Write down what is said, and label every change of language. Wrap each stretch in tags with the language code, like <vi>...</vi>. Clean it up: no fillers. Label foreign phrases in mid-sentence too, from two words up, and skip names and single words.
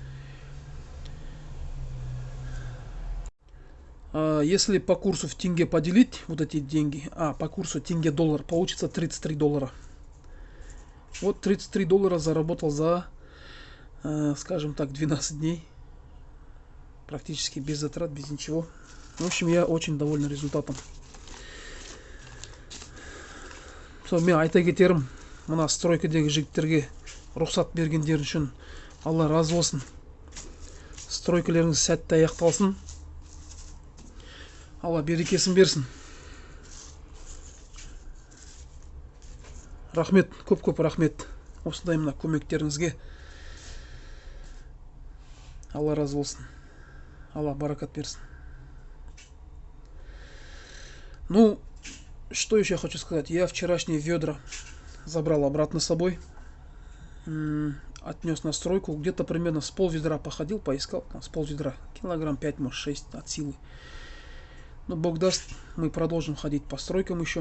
<ru>Если по курсу в тенге поделить вот эти деньги, по курсу тенге-доллар, получится 33 доллара. Вот 33 доллара заработал за, скажем так, 12 дней. Практически без затрат, без ничего. В общем, я очень доволен результатом.</ru> <kk>Мен айта кетерім, мына стройкадегі жігіттерге рұқсат бергендер үшін Алла разы болсын. Стройкалеріңіз сәтті аяқталсын. Алла берекесін берсін. Рахмет, көп рахмет. Осындай мына көмектеріңізге. Алла разы болсын. Алла баракат берсін.</kk> <ru>Ну, что еще я хочу сказать. Я вчерашние ведра забрал обратно с собой. Отнес на стройку. Где-то примерно с пол-ведра походил, поискал. С пол-ведра. Килограмм 5, может 6 от силы. Но Бог даст, мы продолжим ходить по стройкам еще.</ru>